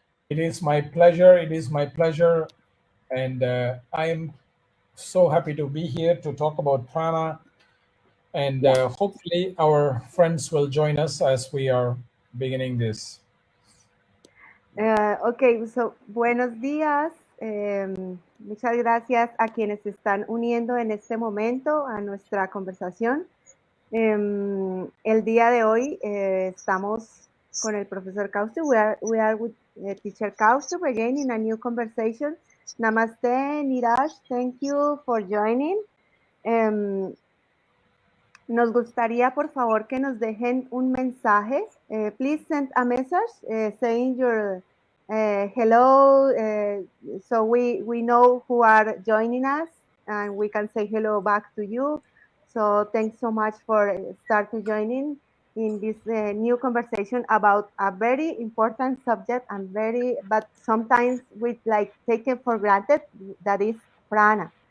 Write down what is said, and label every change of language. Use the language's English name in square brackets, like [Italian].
[English] It is my pleasure. It is my pleasure. And I am so happy to be here to talk about Prāṇa. And hopefully our friends will join us as we are beginning this. Ok, so, [Spanish] buenos días. Muchas gracias a quienes se están uniendo en este momento a nuestra conversación. El día de hoy estamos con el profesor Kaustubh. [English] We are with teacher Kaustubh again in a new conversation. Namaste, Niraj. Thank you for joining. [Spanish] Nos gustaría, por favor, que nos dejen un mensaje. [English] Please send a message saying your hello, so we know who are joining us, and we can say hello back to you. So thanks so much for starting joining in this new conversation about a very important subject but sometimes we like take it for granted, that is Prāṇa.